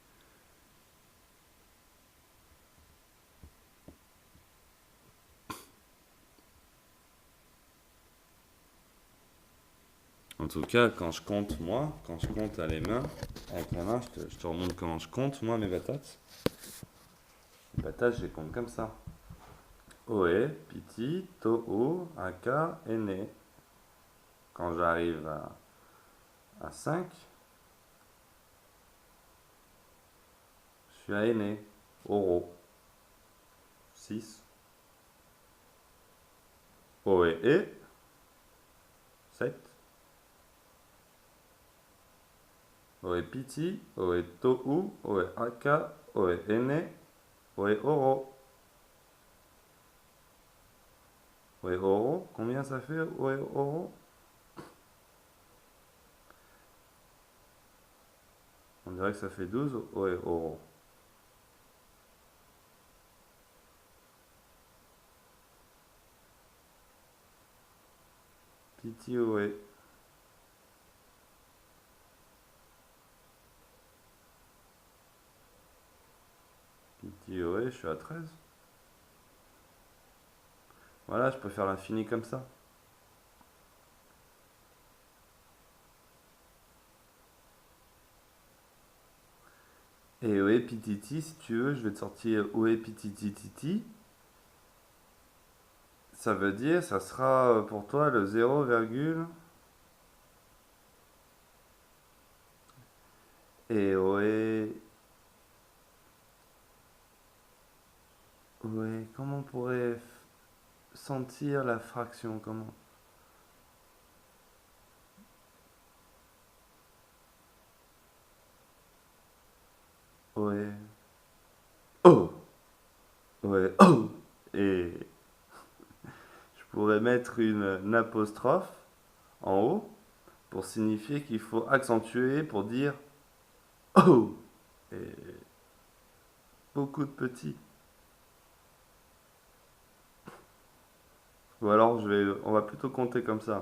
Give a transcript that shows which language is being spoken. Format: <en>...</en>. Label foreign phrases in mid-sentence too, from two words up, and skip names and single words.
<fr>En tout cas, quand je compte, moi, quand je compte à les mains, avec la main, je te remontre comment je compte, moi, mes batates. Les batates, je les compte comme ça.</fr> <ty>Oe, piti, to'u, aka, ene.</ty> <fr>Quand j'arrive à 5, je suis à</fr> <ty>ene, oro. 6. Oe, e, 7. Oe, piti, oe, to'u, oe, aka, oe, ene, oe, oro. Oe, oro,</ty> <fr>combien ça fait,</fr> <ty>oe, oro?</ty> <fr>On dirait que ça fait 12,</fr> <ty>oe, oro. Piti, oe. Piti, oe,</ty> <fr>je suis à 13. Voilà, je peux faire l'infini comme ça. Et</fr> <ty>oe, pititi,</ty> <fr>si tu veux, je vais te sortir</fr> <ty>oe, pititi, titi.</ty> <fr>Ça veut dire, ça sera pour toi le 0, et</fr> <ty>oe, oe,</ty> <fr>comment on pourrait sentir la fraction, comment?</fr> <ty>Oe, oh, oe,</ty> <fr>oh, et je pourrais mettre une apostrophe en haut pour signifier qu'il faut accentuer pour dire oh, et beaucoup de petits. Ou alors on va plutôt compter comme ça.</fr>